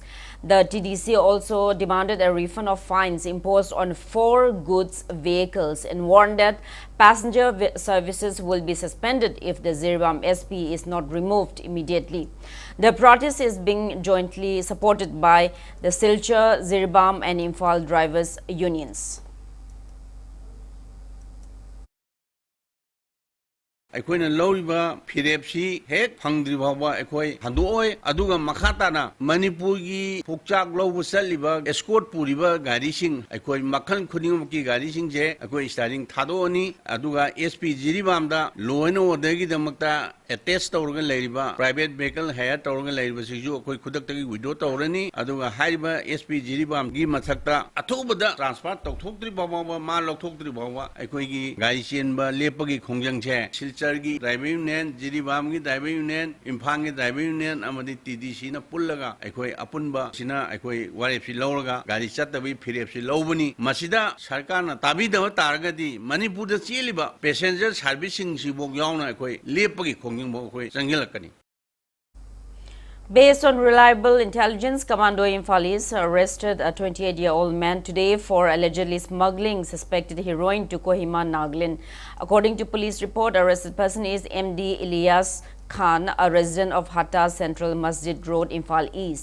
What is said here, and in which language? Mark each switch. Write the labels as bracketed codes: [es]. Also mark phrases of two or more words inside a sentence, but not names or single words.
[en] The TDC also demanded a refund of fines imposed on 4 goods vehicles and warned that passenger services will be suspended if the Ziribam SP is not removed immediately. The protest is being jointly supported by the Silchar, Ziribam and Imphal drivers unions. [mni] অখোইনা লৌরিবা ফিরেপসি হেক ফংদ্রি ভাবা অখোই হংদোয় অদুগা মখাতানা মণিপুর কি পুকচাক লৌব চলিবা এস্কোর্ট পুরিবা গাড়ীসিং অখোই মখন খুনিং কি গাড়ীসিং জে অখোই স্টারিং থাদোনি অদুগা এসপি জিরিবামদা [en] law and order [mni] কি দমকতা অটৈচ তৌরগা লেরিবা [en] private vehicle [mni] হায়র তৌরগা লেরিবা সিজু অখোই খুদক্তগী বিডো তৌরনী অদুগা হাইবা এসপি জিরিবাম কি মথক্তা অথোবদা ট্রান্সফর তৌথোক্ত্রি বাবা মা লৌথোক্ত্রি বাবা অখোই কি গাড়ী চেনবা লেপগী খোংজং ছে সিলচর কি [en] driver union [mni] জিরিবাম কি [en] driver union [mni] ইম্ফাল কি [en] driver union [mni] অমদী টীডীসী না পুল্লগা অখোই অপুনবা সিনা অখোই বারেপসী লৌরগা গাড়ী চত্তবী ফিরেপসী লৌবনী মসিদা সরকার না তাবীদব তারগদী মণিপুর দা চেলিবা পৈসেঞ্জর সর্বিসিং সিবোগ য়াবনা অখোই লেপগী খোংগিং অখোই চংগিলকনী। [en] Based on reliable intelligence, Commando Imphalis arrested a 28-year-old man today for allegedly smuggling suspected heroin to Kohima, Nagaland. According to police report, arrested person is MD Ilyas Khan, a resident of Hatta Central Masjid Road, Imphal East.